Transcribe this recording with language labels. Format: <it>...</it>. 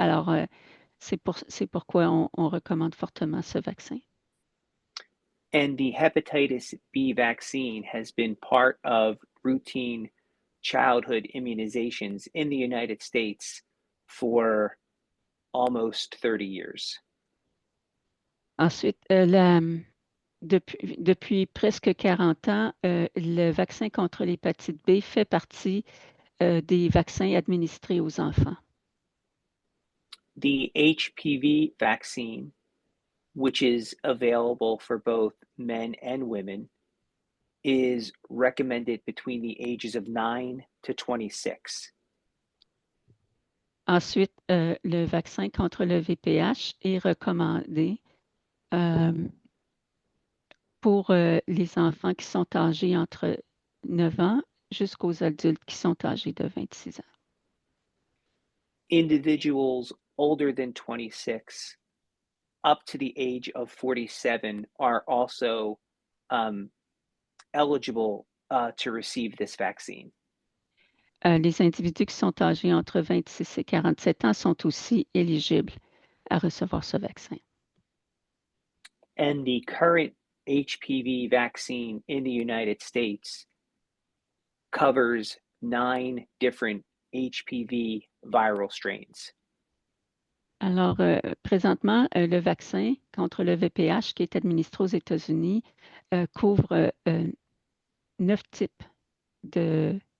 <fr>Alors, c'est pourquoi on recommande fortement ce vaccin.</fr> <en>And the hepatitis B vaccine has been part of routine childhood immunizations in the United States for almost 30 years.</en> <fr>Ensuite, depuis presque 40 ans, le vaccin contre l'hépatite B fait partie des vaccins administrés aux enfants.</fr> <en>The HPV vaccine, which is available for both men and women, is recommended between the ages of 9 to 26.</en> <fr>Ensuite, le vaccin contre le VPH est recommandé pour les enfants qui sont âgés entre 9 ans jusqu'aux adultes qui sont âgés de 26 ans.</fr> <en>Individuals older than 26 up to the age of 47 are also eligible to receive this vaccine.</en> <fr>Les individus qui sont âgés entre 26 et 47 ans sont aussi éligibles à recevoir ce vaccin.</fr> <en>And the current HPV vaccine in the United States covers 9 different HPV viral strains.</en> <fr>Alors, présentement, le vaccin contre le VPH qui est administré aux États-Unis couvre 9 types de</fr>